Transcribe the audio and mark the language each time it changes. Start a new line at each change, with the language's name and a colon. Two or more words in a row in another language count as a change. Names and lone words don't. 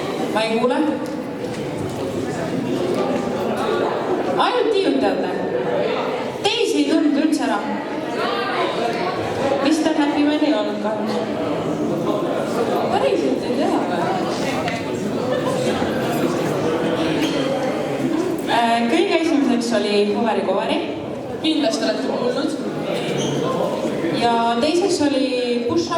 Estonian: ma ei kuule. Ainult tiiutajate. Teisi ei tundnud üldse ära. Mr. Happy Man ei olnud kahjuks. Päriselt ei tea või? Kõige esimeseks oli Hoveri Koveri. Kindlasti olete kuulnud. Ja teiseks oli Push Up.